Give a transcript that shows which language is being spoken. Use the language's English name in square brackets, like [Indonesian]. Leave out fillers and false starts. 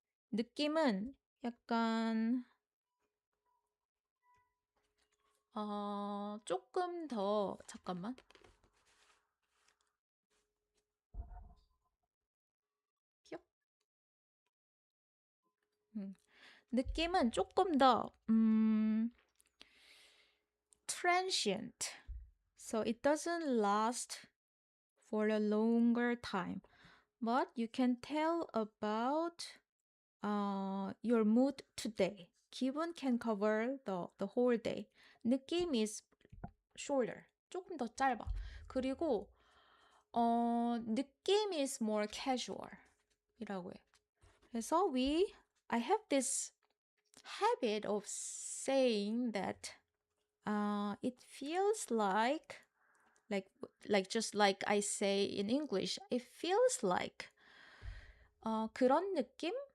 [Korean] 느낌은 약간 조금 더 잠깐만. 느낌은 조금 더 transient. [English] So it doesn't last for a longer time. But you can tell about your mood today. 기분 can cover the whole day. 느낌 is shorter. [Korean] 조금 더 짧아. 그리고 느낌 is more casual 이라고 해. [English] 그래서 I have this habit of saying that it feels like just like I say in English, it feels like 그런 느낌?